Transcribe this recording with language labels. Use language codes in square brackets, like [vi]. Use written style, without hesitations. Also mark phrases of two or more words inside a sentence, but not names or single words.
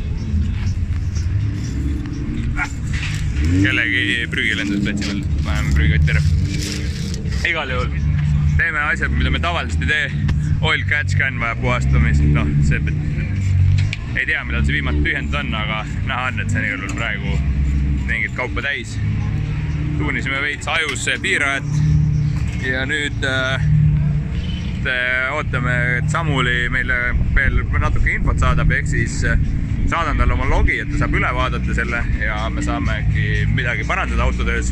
[et] kellegi prügi lendas platsi peal, paneme prügikotti ära. Igal juhul teeme asjad, mida me tavaliselt ei tee. [en] Oil catch can [et] vajab puhastamist, see ei tea, millal see viimati tühjendus on, aga näha on, et see on igal juhul praegu mingit kaupa täis. Tuunisime veits ajus piirajat ja nüüd ootame, et Samuli meile veel natuke infot saadab, ehk siis saadan talle oma logi, et ta saab üle vaadata selle ja me saame äkki midagi parandada autotöös.